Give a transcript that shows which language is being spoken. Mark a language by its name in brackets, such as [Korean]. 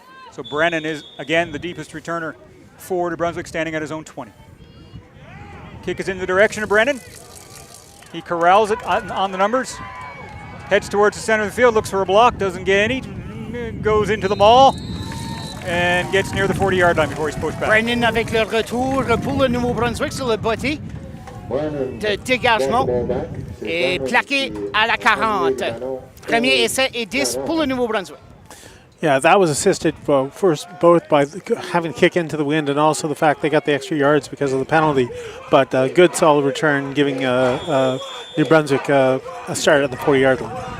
[English] So Brennan is, again, the deepest returner for New Brunswick, standing at his own 20. Kick is in the direction of Brennan. He corrals it on the numbers. Heads towards the center of the field, looks for a block, doesn't get any. Goes into the maul and gets near the 40-yard line before he's pushed back. [French] Brennan avec le retour pour le Nouveau-Brunswick sur le botté de dégagement et plaqué à la 40. Premier essai et 10 pour le Nouveau-Brunswick. [English] Yeah, that was assisted first both by having to kick into the wind and also the fact they got the extra yards because of the penalty. But good, solid return, giving New Brunswick a start at the 40-yard line.